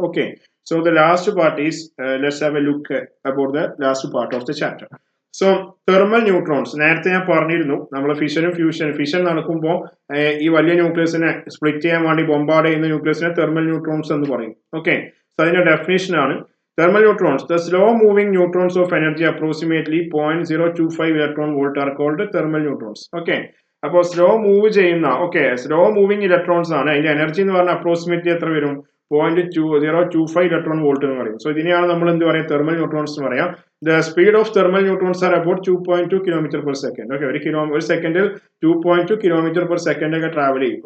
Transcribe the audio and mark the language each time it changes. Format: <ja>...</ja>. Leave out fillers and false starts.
<en>Okay, so the last part is let's have a look about the last part of the chapter.</en> <ml>So thermal neutrons, നേരത്തെ ഞാൻ പറഞ്ഞിരുന്നു നമ്മൾ fission നടക്കുമ്പോൾ ഈ വലിയ ന്യൂക്ലിയസിനെ സ്പ്ലിറ്റ് ചെയ്യാൻ വേണ്ടി ബോംബാർഡ് ചെയ്യുന്ന ന്യൂക്ലിയസിനെ തെർമൽ ന്യൂട്രോൺസ് എന്ന് പറയും. ഓക്കെ, സോ അതിന്റെ ഡെഫിനേഷൻ ആണ് thermal neutrons.</ml> <en>The slow moving neutrons of energy approximately 0.025 electron volt are called thermal neutrons.</en> <ml>Okay, അപ്പോൾ സ്ലോ മൂവ് ചെയ്യുന്ന സ്ലോ മൂവിങ് ഇലക്ട്രോൺസ് ആണ്. അതിന്റെ എനർജി എന്ന് പറഞ്ഞാൽ അപ്രോക്സിമേറ്റ്ലി എത്ര വരും? 0.2025 ഇലക്ട്രോൺ വോൾട്ട് എന്ന് പറയും. സോ ഇതിനെയാണ് നമ്മൾ എന്ത് പറയാം? തെർമൽ ന്യൂട്രോൺസ് എന്ന് പറയാം.</ml> <en>The speed of thermal neutrons are about 2.2 km per second.</en> <ml>Okay, ഒരു സെക്കൻഡിൽ 2.2 km per second ഒക്കെ ട്രാവൽ ചെയ്യും.</ml>